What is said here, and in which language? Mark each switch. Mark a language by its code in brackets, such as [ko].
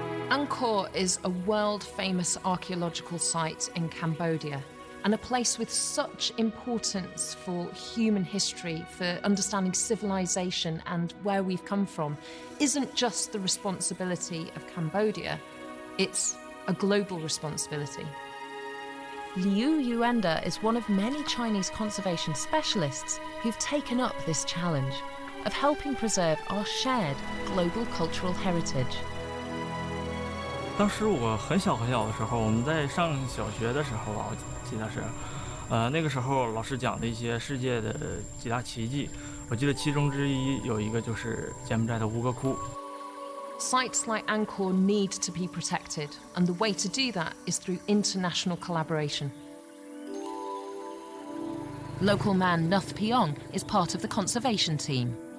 [en] Angkor is a world-famous archaeological site in Cambodia and a place with such importance for human history, for understanding civilization and where we've come from, isn't just the responsibility of Cambodia, it's a global responsibility. Liu Yuanda is one of many Chinese conservation specialists who've taken up this challenge of helping preserve our shared global cultural heritage. [zh] 当时我很小的时候，我们在上小学的时候吧，我记得是，那个时候老师讲的一些世界的几大奇迹，我记得其中之一有一个就是柬埔寨的吴哥窟。 [en] Sites like Angkor need to be protected, and the way to do that is through international collaboration. Local man Nuth Piong is part of the conservation team.